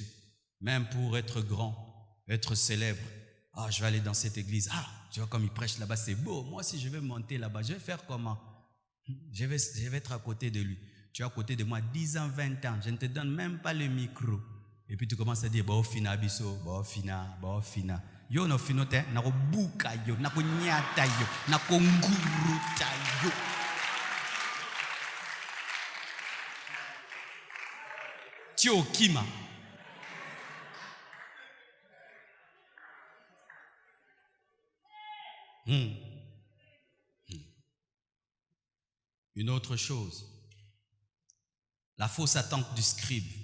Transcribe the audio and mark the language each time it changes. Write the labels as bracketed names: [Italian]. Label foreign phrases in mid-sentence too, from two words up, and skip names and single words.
[French] Même pour être grand, être célèbre. Je vais aller dans cette église. Tu vois comme il prêche là-bas, c'est beau. Moi, si je vais monter là-bas, je vais faire comment? Je vais être à côté de lui. Tu es à côté de moi 10 ans, 20 ans. Je ne te donne même pas le micro. Et puis tu commences à dire, [Lingala] fina biso, fina. Yo no finote, nako buka yo, nako nyata yo, nako nguruta yo. Tio Kima. [French] Une autre chose, la fausse attente du scribe.